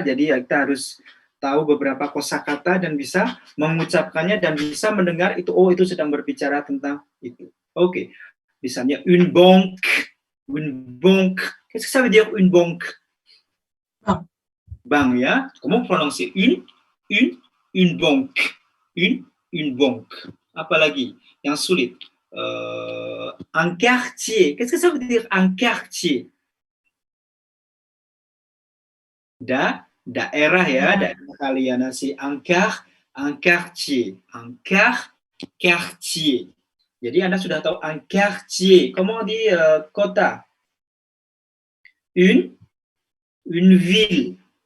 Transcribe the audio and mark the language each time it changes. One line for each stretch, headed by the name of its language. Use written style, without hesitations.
Indonesian: Jadi kita harus tahu beberapa kosakata dan bisa mengucapkannya dan bisa mendengar itu, oh itu sedang berbicara tentang itu. Oke.
French: Misalnya une banque. Qu'est-ce que ça veut dire une banque? Bank ya. Comment prononcer une banque. Une banque.
Indonesian: Apalagi yang sulit. Un quartier.
French: Qu'est-ce que ça veut dire un quartier?
Indonesian: Daerah ya, daerah kalian nasi un quartier. Quartier. Jadi Anda sudah tahu un quartier.
French: Comment on dit kota? Une ville.